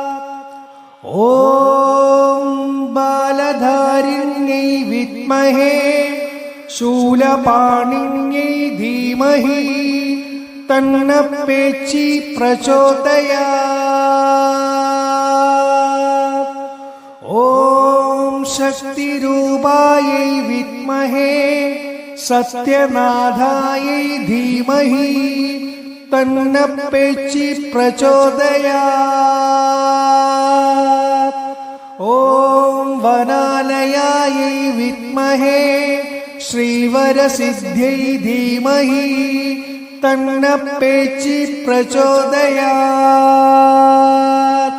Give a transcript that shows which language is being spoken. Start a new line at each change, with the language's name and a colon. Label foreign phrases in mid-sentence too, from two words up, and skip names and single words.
Sanskrit: ॐ बालधारिण्यै विद्महे शूलपाणिन्यै धीमहि तन्नः पेचि प्रचोदयात्। ॐ शक्तिरूपायै विद्महे സത്യനാഥായൈ ധീമഹി തന്നഃ പേച്ചി പ്രചോദയാത്. ഓം വനാലയായൈ വിദ്മഹേ ശ്രീവരസിദ്ധ്യൈ ധീമഹി തന്നഃ പേച്ചി പ്രചോദയാത്.